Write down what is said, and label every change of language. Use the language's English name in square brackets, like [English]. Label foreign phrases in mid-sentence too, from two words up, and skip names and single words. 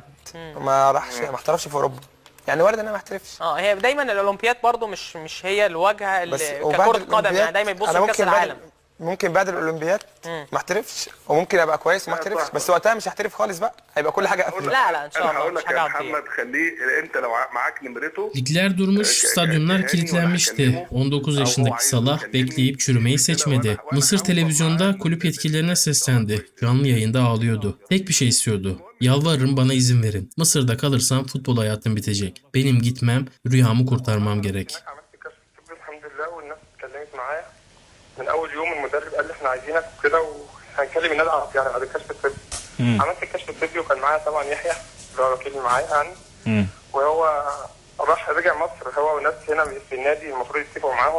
[Arabic] ما راحش ما احترفش في اوروبا يعني، وارد ان انا ما احترفش. هي دايما الاولمبياد برضو مش هي الواجهه ككره قدم يعني، دايما يبصوا لكاس العالم. ممكن بعد الاولمبياد ما احترفش وممكن ابقى كويس وما احترفش، بس وقتها مش هحترف خالص بقى، هيبقى كل حاجه قافله. لا ان شاء الله. انا هقول لك يا محمد خليه انت لو معاك نمرته. [Turkish] Ligler durmuş, stadyumlar kilitlenmişti. 19 yaşındaki Salah bekleyip çürümeyi seçmedi. Mısır televizyonda kulüp yetkililerine seslendi. Canlı yayında ağlıyordu. Tek bir şey istiyordu. Yalvarırım bana izin verin. Mısır'da kalırsam futbol hayatım bitecek. Benim gitmem, rüyamı kurtarmam gerek. [Arabic] من اول يوم المدرب قال لي احنا عايزينك وكده وهنكلم النادي يعني بعد الكشف الطبي. عملت الكشف الطبي وكان معايا طبعا يحيى اللي هو وكيل معايا يعني. وهو راح رجع مصر هو وناس هنا في النادي المفروض يتفقوا معاهم.